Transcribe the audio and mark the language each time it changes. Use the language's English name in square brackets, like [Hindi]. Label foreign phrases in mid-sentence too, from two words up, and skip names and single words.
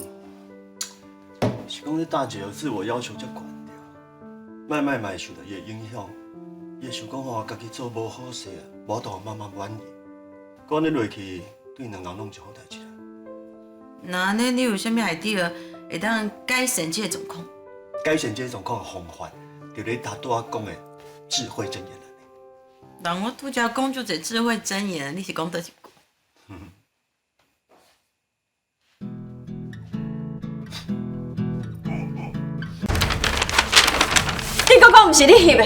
[Min Nan Chinese] 是讲你大姐有自我要求才悬着，麦麦嘛会受到伊的影响，伊会想讲吼家己做无好势啊，无互妈妈满意，讲你落去对两人拢是好代志啦。那安尼你有啥物 idea 会当改善这个状况？改善这个状况的方法，就你大拄仔讲的智慧箴言了。人我拄则讲就这智慧箴言，你是讲倒一句？你搁讲毋是你翕的？